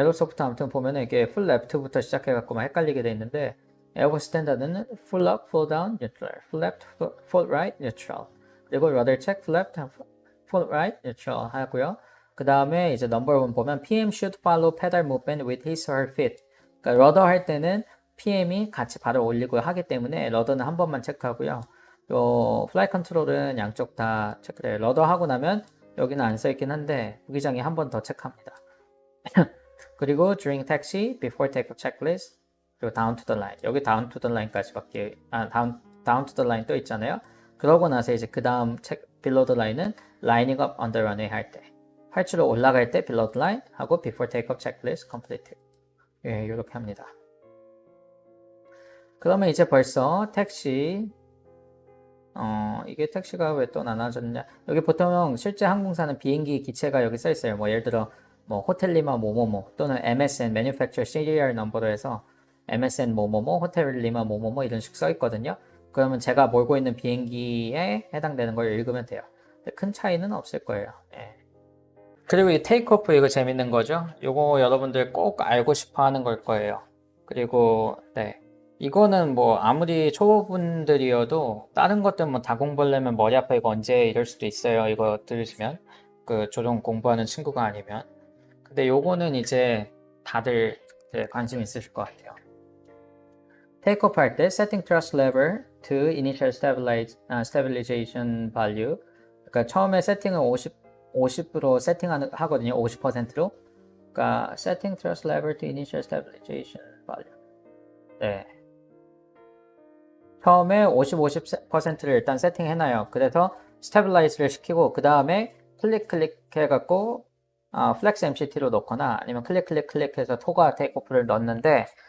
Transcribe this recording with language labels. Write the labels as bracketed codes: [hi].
[ko] 에어로소프트 아무튼 보면은 이게 풀 레프트부터 시작해갖고 막 헷갈리게 돼 있는데 에어버스 스탠다드는 [en] full up, full down, neutral, full left, full right, neutral. [ko] 그리고 [en] rudder check, full left, full right, neutral [ko] 하고요. 그 다음에 이제 넘버 1 보면 [en] PM should follow pedal movement with his or her feet. [ko] 그러니까 러더 할 때는 PM이 같이 발을 올리고 하기 때문에 러더는 한 번만 체크하고요. 요 플라이 컨트롤은 양쪽 다 체크해요. 러더 하고 나면 여기는 안 써있긴 한데 부기장이 한 번 더 체크합니다. 그리고 [en] during taxi, before takeoff checklist, 그리고 down to the line. 여기 down to the line까지밖에 down to the line [ko] 또 있잖아요. 그러고 나서 이제 그 다음 [en] below the line은 lining up on the runway 할 때, [ko] 활주로 올라갈 때 [en] below the line 하고 before takeoff checklist completed. [ko] 예, 이렇게 합니다. 그러면 이제 벌써 택시 이게 택시가 왜 또 나눠졌냐? 여기 보통 실제 항공사는 비행기 기체가 여기 써 있어요. 뭐 예를 들어 뭐 호텔리마 뭐뭐뭐 또는 MSN Manufacturer Serial Number로 해서 MSN 뭐뭐뭐 호텔리마 뭐뭐뭐 이런 식 써 있거든요. 그러면 제가 몰고 있는 비행기에 해당되는 걸 읽으면 돼요. 큰 차이는 없을 거예요. 예. 그리고 이 테이크오프 이거 재밌는 거죠. 이거 여러분들 꼭 알고 싶어 하는 걸 거예요. 그리고 네. 이거는 뭐 아무리 초보분들이어도 다른 것들 뭐 다 공부하려면 머리 아파 이거 언제 이럴 수도 있어요. 이거 들으시면 그 조종 공부하는 친구가 아니면. 근데 요거는 이제 다들 관심 있으실 것 같아요. 테이크오프 할 때 [en] setting thrust lever to initial stabilization value. [ko] 그러니까 처음에 세팅을 50으로 세팅하거든요. 50%로. 그러니까 [en] setting thrust lever to initial stabilization value. 네. [ko] 처음에 50%를 일단 세팅해놔요. 그래서 스테빌라이즈를 시키고 그 다음에 클릭 해갖고 플렉스 MCT로 넣거나 아니면 클릭해서 토가 테이크오프를 넣는데